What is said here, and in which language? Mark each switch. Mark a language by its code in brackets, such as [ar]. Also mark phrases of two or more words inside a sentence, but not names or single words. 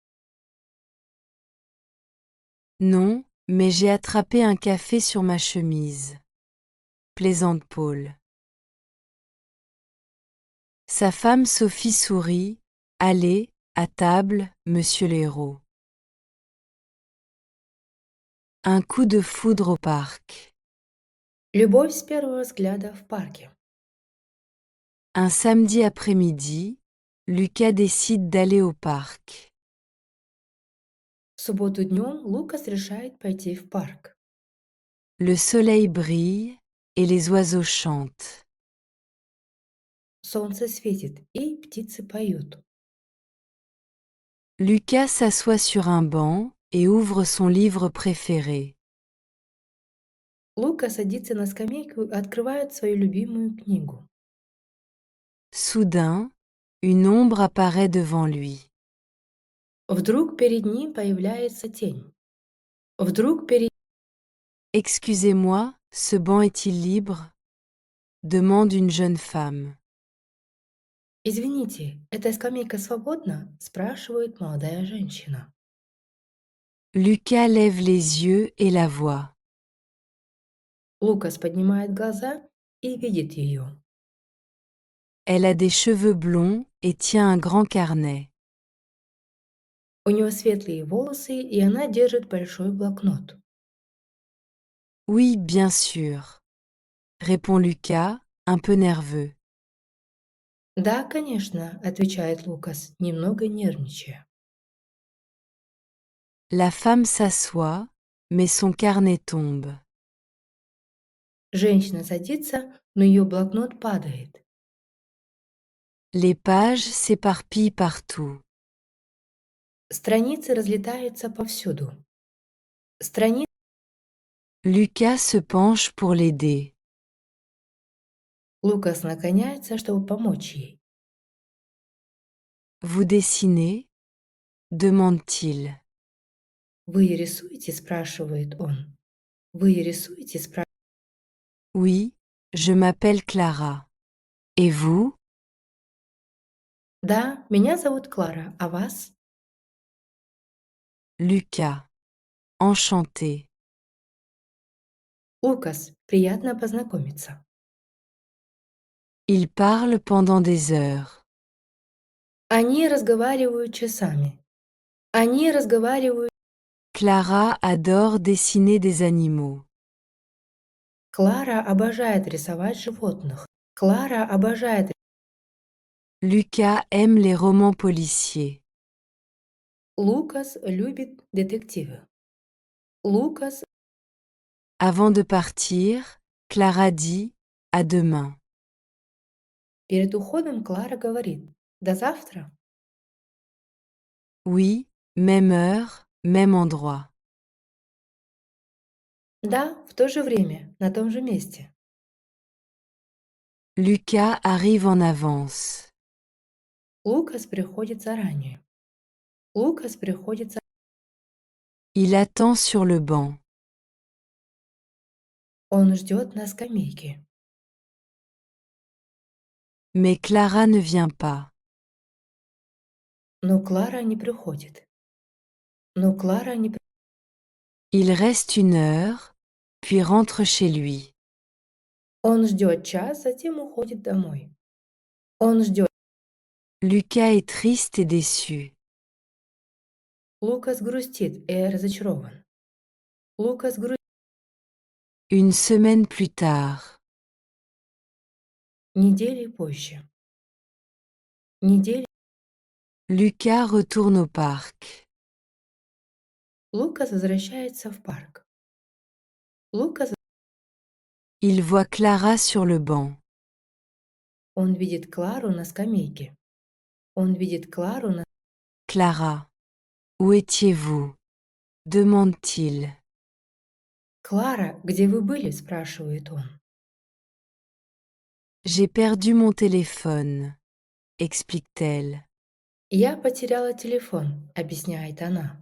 [fr] Non, mais j'ai attrapé un café sur ma chemise. Plaisante Paul. Sa femme Sophie sourit. Allez, à table, monsieur l'héros. Un coup de foudre au parc. [ru] Любовь с первого взгляда в парке. [fr] Un samedi après-midi, Lucas décide d'aller au parc. [ru] В субботу днем Лукас решает пойти в парк. [fr] Le soleil brille et les oiseaux chantent. [ru] Солнце светит, и птицы поют. [fr] Lucas s'assoit sur un banc et ouvre son livre préféré. [ru] Лука садится на скамейку и открывает свою любимую книгу. [fr] Soudain, une ombre apparaît devant lui. [ru] Вдруг перед ним появляется тень. Вдруг перед... [fr] Excusez-moi, ce banc est-il libre? Demande une jeune femme. [ru] «Извините, эта скамейка свободна?» – спрашивает молодая женщина. [fr] Lucas lève les yeux et la voit. [ru] Лукас поднимает глаза и видит ее. [fr] Elle a des cheveux blonds et tient un grand carnet. [ru] У нее светлые волосы, и она держит большой блокнот. [fr] Oui, bien sûr, répond Lucas, un peu nerveux. [ru] «Да, конечно», – отвечает Лукас, немного нервничая. [fr] La femme s'assoit, mais son carnet tombe. [ru] Женщина садится, но ее блокнот падает. [fr] Les pages s'éparpillent partout. [ru] Страницы разлетаются повсюду. Страницы... [fr] Lucas se penche pour l'aider. [ru] Лукас наклоняется, чтобы помочь ей. [fr] Vous dessinez? Demande-t-il. [ru] «Вы рисуете?» – спрашивает он. «Вы рисуете?» – спрашивает. [fr] Oui, je m'appelle Clara. Et vous? [ru] «Да, меня зовут Клара, а вас?» [fr] Lucas. Enchanté. [ru] «Лукас, приятно познакомиться». [fr] Ils parlent pendant des heures. [ru] Они разговаривают часами. Они разговаривают... [fr] Clara adore dessiner des animaux. [ru] Клара обожает рисовать животных. Клара обожает... [fr] Lucas aime les romans policiers. [ru] Лукас любит детективы. Лукас... [fr] Avant de partir, Clara dit à demain. [ru] Перед уходом Клара говорит: «До завтра». [fr] Oui, même heure, même endroit. [ru] Да, в то же время, на том же месте. [fr] Lucas arrive en avance. [ru] Лукас приходит заранее. Лукас приходит за... [fr] Il attend sur le banc. [ru] Он ждет на скамейке. [fr] Mais Clara ne vient pas. [ru] Но Клара не приходит. Но Клара не... [fr] Il reste une heure, puis rentre chez lui. [ru] Он ждет час, затем уходит домой. Он ждет. [fr] Lucas est triste et déçu. [ru] Лукас грустит и разочарован. Лукас грустит. [fr] Une semaine plus tard. [ru] Недели позже. Недели... [fr] Lucas retourne au parc. [ru] Лукас возвращается в парк. Лукас... [fr] Il voit Clara sur le banc. [ru] Он видит Клару на скамейке. Он видит Клару на... [fr] Clara. Où étiez-vous? Demande-t-il. [ru] «Клара, где вы были?» – спрашивает он. [fr] J'ai perdu mon téléphone, explique-t-elle. [ru] «Я потеряла телефон», – объясняет она.